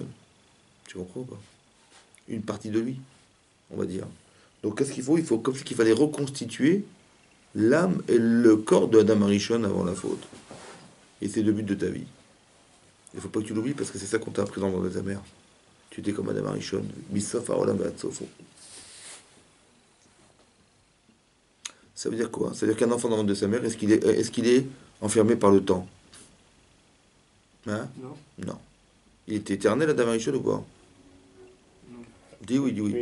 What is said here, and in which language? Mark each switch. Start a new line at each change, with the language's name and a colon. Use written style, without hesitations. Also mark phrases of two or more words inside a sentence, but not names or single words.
French: Tu comprends ou pas? Une partie de lui, on va dire. Donc qu'est-ce qu'il faut? Il faut comme qu'il fallait reconstituer l'âme et le corps de Adam Arishon avant la faute. Et c'est le but de ta vie. Il ne faut pas que tu l'oublies parce que c'est ça qu'on t'a appris dans le ventre de ta mère. Tu étais comme Adam Arishon.
Hebrew: מסוף העולם ועד סופו.
French: Ça veut dire quoi? Ça veut dire qu'un enfant dans le ventre de sa mère, est-ce qu'il est enfermé par le temps? Hein? Non. Non. Il est éternel, Adam Arishon, ou pas? Non. Dis oui, dis oui.